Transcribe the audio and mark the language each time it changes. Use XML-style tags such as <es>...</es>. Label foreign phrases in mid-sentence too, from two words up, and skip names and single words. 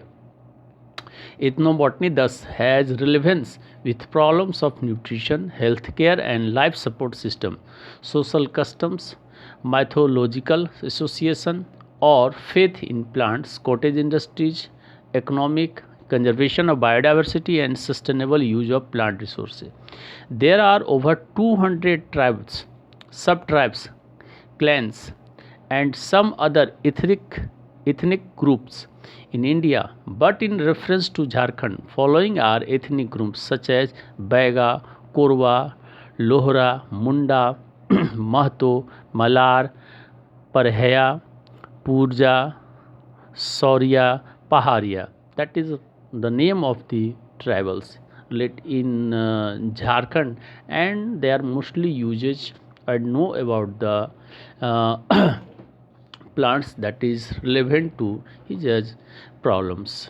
<en>Ethnobotany thus has relevance with problems of nutrition, healthcare and life support system, social customs, mythological association or faith in plants, cottage industries, economic conservation of biodiversity and sustainable use of plant resources. There are over 200 tribes, sub-tribes, clans and some other ethnic groups in India, but in reference to Jharkhand, following are ethnic groups such as Baiga, Korwa, Lohra, Munda, Mahto, Malar, Parhaya, Purja, Saurya, Paharia. That is the name of the tribals in Jharkhand, and they are mostly usage and know about the plants that is relevant to his problems.</en>